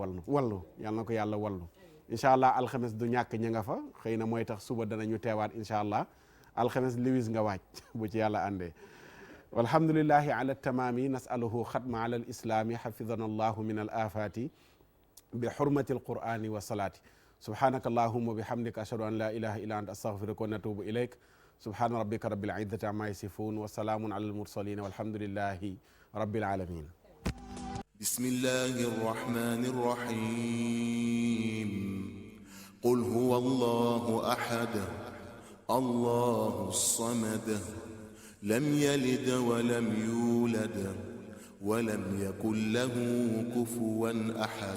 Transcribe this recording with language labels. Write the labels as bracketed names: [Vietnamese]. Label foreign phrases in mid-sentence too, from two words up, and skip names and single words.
[Wolof] yàlla wallu yàlla na ko yàlla wallu [Arabic] إن شاء الله [Wolof] alxames du ñàkk ña nga fa xëy na mooy tax suba danañu teewaat [Arabic] إن شاء الله [Wolof] alxames liwis nga waaj bu ci yàlla àndee [Arabic] والحمد لله على تمام نسأله ختما على الإسلام حفظنا الله من الآفات بحرمة القرآن والصلاة سبحانك اللهم بحمدك أشهد أن لا إله إلا أنت أستغفرك ونتوب إليك سبحان ربك رب العزة عما يصفون وسلام على المرسلين والحمد لله رب العالمين بسم الله الرحمن الرحيم قل هو الله أحد الله الصمد لم يلد ولم يولد ولم يكن له كفوا أحد